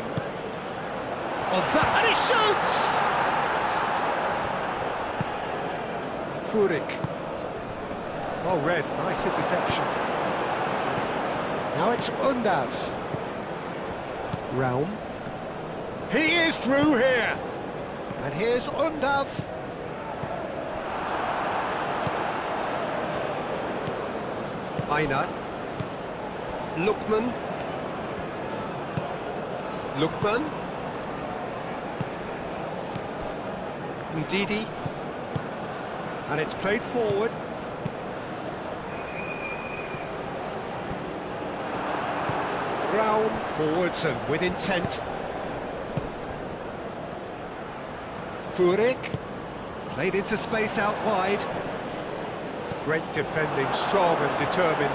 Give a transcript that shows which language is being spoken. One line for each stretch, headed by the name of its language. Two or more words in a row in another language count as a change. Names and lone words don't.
English: Oh, that... And he shoots! Furyk. Well read, nice interception. Now it's Undav. Raum. He is through here! And here's Undav. Einar. Lookman. Lookman. Ndidi. And it's played forward. Raum forwards and with intent. Furyk. Played into space out wide. Great defending, strong and determined.